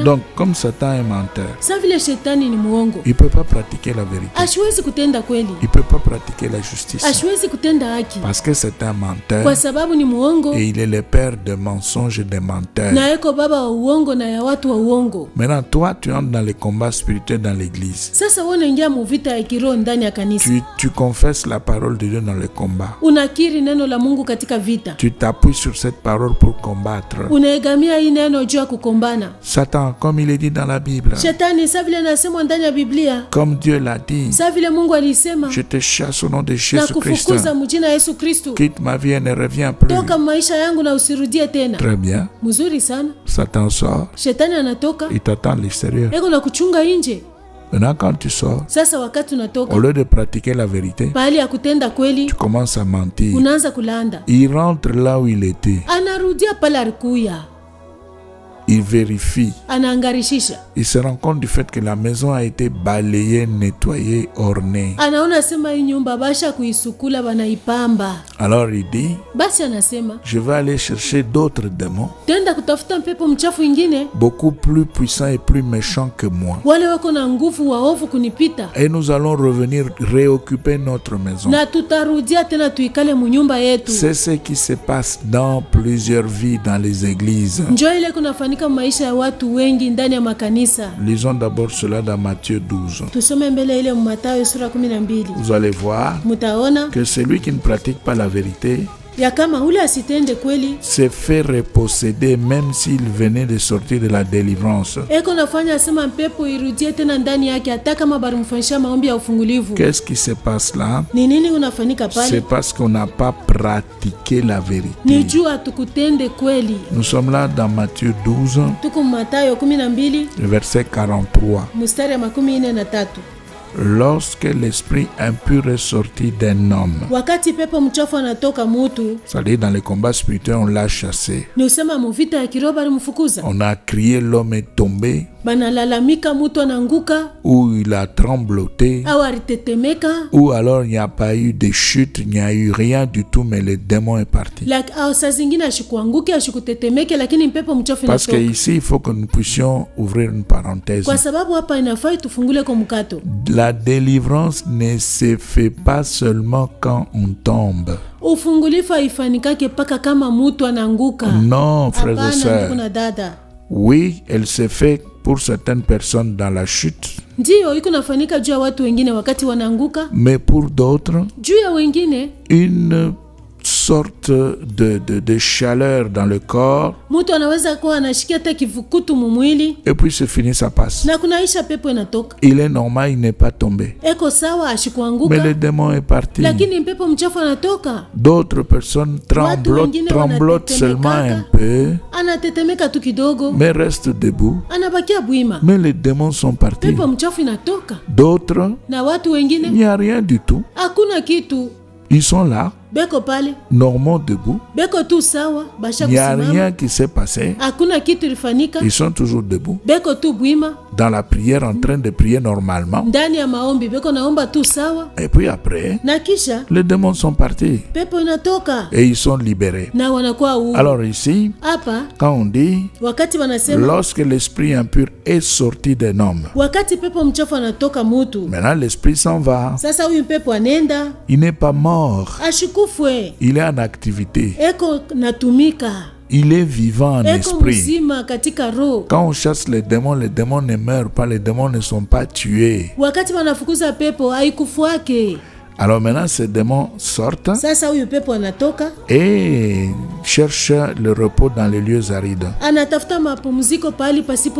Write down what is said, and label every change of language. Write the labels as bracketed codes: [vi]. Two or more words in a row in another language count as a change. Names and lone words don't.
[fr] Donc, comme Satan est menteur, [sw] Sa vile shetani ni muongo, [fr] il ne peut pas pratiquer la vérité. [sw] ashwezi kutenda kweli, [fr] Il ne peut pas pratiquer la justice. [sw] ashwezi kutenda haki, [fr] Parce que c'est un menteur [sw] kwa sababu ni muongo [fr] et il est le père de mensonges et de menteurs. [sw] na eko baba wa uongo na ya watu wa uongo. [fr] Maintenant, toi, tu entres dans les combats spirituels dans l'église. [sw] Sasa wewe unaingia muvita ya kiroho ndani ya kanisa, [fr] Tu confesses la parole de Dieu dans le combat. [sw] unakiri neno la Mungu katika vita, [fr] Tu t'appuies sur cette parole pour combattre. [sw] unaegamia hii neno juu ya kukombana. [fr] Satan, comme il est dit dans la Bible, [sw] Shetani sa vile anasema ndani ya Biblia, [fr] comme Dieu l'a dit, [sw] sa vile Mungu alisema, [fr] je te chasse au nom de [sw] na Jésus-Christ. kufukuza mjina ya Yesu Kristo, [fr] Quitte ma vie et ne reviens plus. [sw] toka maisha yangu na usirudie tena. [fr] Très bien. [sw] Mzuri sana. [fr] Satan sort, [sw] Shetani anatoka, [fr] il t'attend à l'extérieur. [sw] eko na kuchunga nje. [fr] Maintenant, quand tu sors, [sw] Sasa wakati unatoka, [fr] au lieu de pratiquer la vérité, [sw] pahali ya kutenda kweli, [fr] tu commences à mentir. [sw] unaanza kulanda. [fr] Il rentre là où il était. [sw] Anarudia pale alikuya, [fr] Il vérifie. [sw] anaangarishisha, [fr] Il se rend compte du fait que la maison a été balayée, nettoyée, ornée. [sw] anaona sema hii nyumba basha kuisukula, wanaipamba. [fr] Alors il dit, [sw] Basi anasema [fr] je vais aller chercher d'autres démons, [sw] tenda kutafuta mpepo mchafu ingine, [fr] beaucoup plus puissants et plus méchants que moi. [sw] wale wako na nguvu waovu kunipita, [fr] Et nous allons revenir réoccuper notre maison. [sw] na tutarudia tena tuikale munyumba yetu. [fr] C'est ce qui se passe dans plusieurs vies dans les églises. [sw] Njoo ile kunafanyika maisha ya watu wengi ndani ya makanisa. [fr] Lisons d'abord cela dans Matthieu 12. [sw] Tusome mbele ile Mathayo sura 12. [fr] Vous allez voir [sw] Mutaona [fr] que celui qui ne pratique pas la vérité [sw] ya kama ule asitende kweli, [fr] se fait reposséder même s'il venait de sortir de la délivrance. [sw] eko nafanya sema mpepo irudie tena ndani yake, hata kama bari mfanyisha maombi ya ufungulivu. [fr] Qu'est-ce qui se passe là? [sw] Ni nini unafanyika [fr] C'est [sw] pale? [fr] parce qu'on n'a pas pratiqué la [sw] Ni [fr] vérité. [sw] juu hatukutende kweli. [fr] Nous sommes là dans Matthieu 12, [sw] Tuko Mathayo 12 [fr] le verset 43. [sw] mstari ya 43. [fr] Lorsque l'esprit impur est sorti d'un homme, [sw] Wakati pepo mchafu anatoka mutu, [fr] c'est-à-dire dans les combats spirituels, on l'a chassé. [sw] ni usema muvita ya kiroho bari mfukuza, [fr] On a crié, l'homme est tombé. [sw] banalalamika mutu anaanguka [fr] ou il a trembloté, [sw] au alitetemeka, [fr] ou alors il n'y a pas eu de chute, il n'y a eu rien du tout, mais le démon est parti. [sw] au saa zingine ashikuanguke ashikutetemeke, lakini mpepo mchafu [fr] Parce que [sw] inatoka. [fr] ici, il faut que nous puissions ouvrir une parenthèse. [sw] Kwa sababu hapa inafaa tufungule kwa mkato. [fr] La délivrance ne se fait pas seulement quand on tombe. [sw] Ufungulifu haifanikake paka kama mutu anaanguka. [fr] Non, frères et [sw] Hapana, [fr] sœurs. [sw] ndugu na dada. [fr] Oui, elle se fait pour certaines personnes dans la chute, [sw] Ndiyo, iko nafanika juu ya watu wengine wakati wanaanguka, [fr] mais pour d'autres, [sw] juu ya wengine [fr] une sorte de chaleur dans le corps, [sw] mutu anaweza kuwa anashikia hata kivukutu mumwili [fr] et puis c'est fini, ça passe. [sw] na kunaisha pepo inatoka. [fr] Il est normal, il n'est pas tombé. [sw] Eko sawa [fr] Mais [sw] ashikuanguka, [fr] le démon est parti. [sw] lakini mpepo mchafu anatoka. [fr] D'autres personnes tremblotent seulement un peu, [sw] Anatetemeka tu kidogo, [fr] mais restent debout. [sw] anabakia bwima. [fr] Mais les démons sont partis. [sw] Pepo mchafu inatoka. [fr] D'autres, [sw] Na watu [fr] il [sw] wengine [fr] n'y a rien du tout. [sw] hakuna kitu, [fr] Ils sont là, [sw] beko pale, [fr] normaux, debout. [sw] beko tu sawa, basha [fr] Il n'y a [sw] kusimama. [fr] rien qui s'est passé. [sw] Hakuna kitu ilifanyika, [fr] Ils sont toujours debout. [sw] beko tu bwima [fr] Dans la prière, en train de prier normalement. [sw] ndani ya maombi, beko naomba tu sawa, [fr] Et puis après, [sw] na kisha [fr] les démons sont partis. [sw] pepo inatoka [fr] Et ils sont libérés. [sw] na wanakuwa huru. [fr] Alors ici, [sw] Hapa [fr] quand on dit, [sw] wakati wanasema [fr] lorsque l'esprit impur est sorti d'un homme, [sw] wakati pepo mchafu anatoka mutu, [fr] maintenant l'esprit s'en va. [sw] sasa huyu pepo anenda [fr] Il n'est pas mort. [sw] ashikufwe, [fr] Il est en activité. [sw] eko natumika, [fr] Il est vivant en [sw] eko [fr] esprit. [sw] mzima katika roho. [fr] Quand on chasse les démons ne meurent pas, les démons ne sont pas tués. [sw] Wakati wanafukuza pepo haikufuake. [fr] Alors maintenant, ces démons sortent [sw] Sasa huyu pepo anatoka, [fr] et cherchent le repos dans les lieux arides. [sw] anatafuta mapumziko pahali pasipo